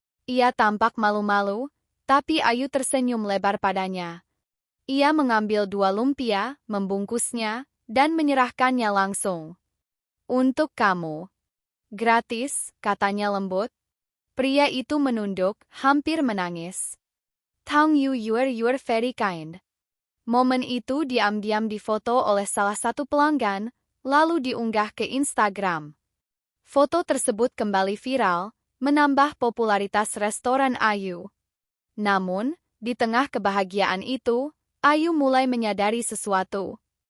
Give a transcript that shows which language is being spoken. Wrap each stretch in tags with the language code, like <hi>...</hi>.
<id>Ia tampak malu-malu, tapi Ayu tersenyum lebar padanya. Ia mengambil 2 lumpia, membungkusnya, dan menyerahkannya langsung. Untuk kamu. Gratis, katanya lembut. Pria itu menunduk, hampir menangis.</id> <en>Thank you, you're very kind.</en> <id>Momen itu diam-diam difoto oleh salah satu pelanggan, lalu diunggah ke Instagram. Foto tersebut kembali viral, menambah popularitas restoran Ayu. Namun, di tengah kebahagiaan itu, Ayu mulai menyadari sesuatu.</id>